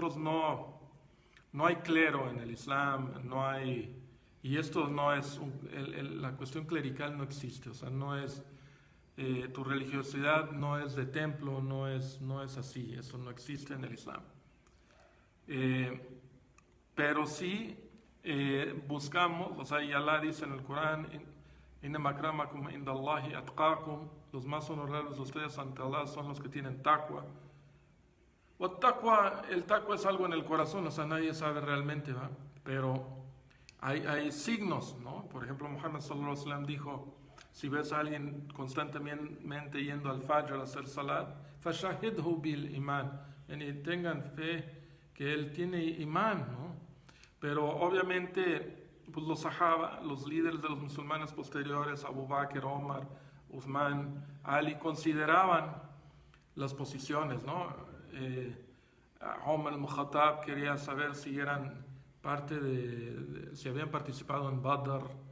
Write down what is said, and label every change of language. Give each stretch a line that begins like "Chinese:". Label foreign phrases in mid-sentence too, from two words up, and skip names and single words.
Spanish: O sea, nosotros no no hay clero en el Islam, no hay, y esto no es, la cuestión clerical no existe, o sea, no es, tu religiosidad no es de templo, no es así, eso no existe en el Islam. Pero sí buscamos, o sea, y Allah dice en el Corán,
Arabic: إن أكرمكم عند الله أتقاكم,
Spanish: los más honorables de ustedes ante Allah son los que tienen taqwa. El taqwa es algo en el corazón, o sea, nadie sabe realmente, ¿va? Pero hay signos, ¿no? Por ejemplo, Muhammad
Arabic: صلى الله عليه وسلم
Spanish: dijo, si ves a alguien constantemente yendo al Fajr a hacer salat,
Arabic: فاشهدوا بالإيمان,
Spanish: y tengan fe que él tiene imán, ¿no? Pero obviamente pues los sahaba, los líderes de los musulmanes posteriores, Abu Bakr, Omar, Uthman, Ali, consideraban las posiciones, ¿no? Omar al-Mukhattab quería saber si eran parte si habían participado en Badr.